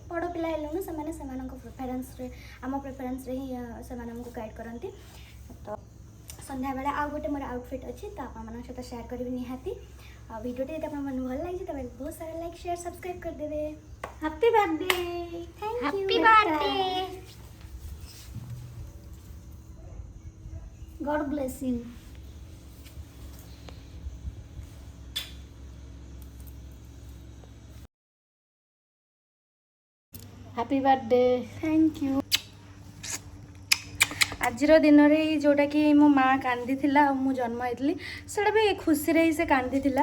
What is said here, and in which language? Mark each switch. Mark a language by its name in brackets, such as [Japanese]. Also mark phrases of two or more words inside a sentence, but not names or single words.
[Odia] ବଡ଼ ପିଲା ହେଲୁଣୁ, ସେମାନେ ସେମାନଙ୍କ ପ୍ରିଫରେନ୍ସରେ, ଆମ ପ୍ରିଫରେନ୍ସରେ ହିଁ ସେମାନେ ଆମକୁ ଗାଇଡ଼ କରନ୍ତି। ତ ସନ୍ଧ୍ୟାବେଳେ ଆଉ ଗୋଟେ ମୋର ଆଉଟଫିଟ୍ ଅଛି, ତ ଆପଣମାନଙ୍କ ସହିତ ସେୟାର କରିବି ନିହାତି। ଆଉ ଭିଡ଼ିଓଟି ଯଦି ଆପଣମାନଙ୍କୁ ଭଲ ଲାଗିଛି ତେବେ ବହୁତ ସାରା [English] like, share, subscribe [Odia] କରିଦେବେ। [English] Happy birthday! Thank you. Happy birthday! God bless you. Happy birthday. Thank you. [Odia] ଆଜିର ଦିନରେ ଯେଉଁଟାକି ମୋ ମାଆ କାନ୍ଦିଥିଲା ଆଉ ମୁଁ ଜନ୍ମ ହେଇଥିଲି, ସେଇଟା ବି ଖୁସିରେ ହିଁ ସେ କାନ୍ଦିଥିଲା।